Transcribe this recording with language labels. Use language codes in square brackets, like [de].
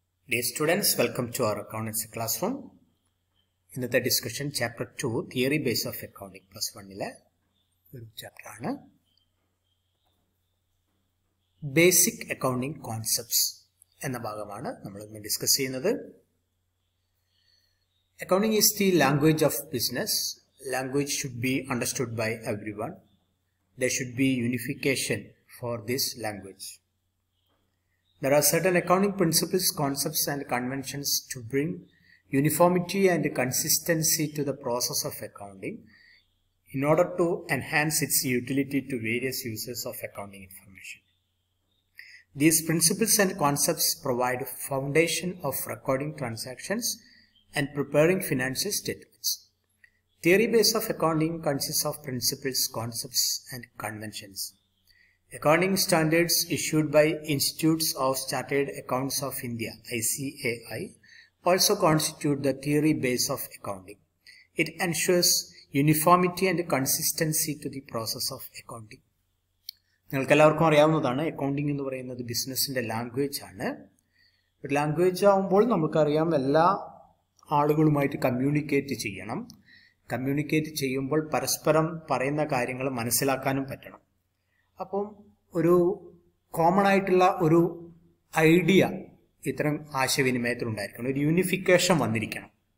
[en] Dear students, welcome to our accountancy classroom. In the discussion, chapter 2, theory base of accounting, plus 1 chapter. Basic accounting concepts. [ml] എന്ന ഭാഗമാണ് നമ്മൾ ഇന്ന് discuss ചെയ്യുന്നത്. [en] Accounting is the language of business. Language should be understood by everyone. There should be unification for this language. There are certain accounting principles, concepts and conventions to bring uniformity and consistency to the process of accounting in order to enhance its utility to various users of accounting information. These principles and concepts provide foundation of recording transactions and preparing financial statements. Theory base of accounting consists of principles, concepts and conventions. Accounting standards issued by Institutes of Chartered Accounts of India (ICAI) also constitute the theory base of accounting. It ensures uniformity and consistency to the process of accounting. [ml] നിങ്ങൾക്ക് എല്ലാവർക്കും അറിയാവുന്നതാണ്, accounting എന്ന് പറയുന്നത് ബിസിനസിന്റെ language ആണ്. Language ആവുമ്പോൾ നമുക്കറിയാം എല്ലാ ആളുകളുമായിട്ട് കമ്മ്യൂണിക്കേറ്റ് ചെയ്യണം. കമ്മ്യൂണിക്കേറ്റ് ചെയ്യുമ്പോൾ പരസ്പരം പറയുന്ന കാര്യങ്ങൾ മനസ്സിലാക്കാനും പറ്റണം. അപ്പം ഒരു കോമൺ ആയിട്ടുള്ള ഒരു ഐഡിയ ഇത്തരം ആശയവിനിമയത്തിൽ ഉണ്ടായിരിക്കണം, ഒരു യൂണിഫിക്കേഷൻ വന്നിരിക്കണം.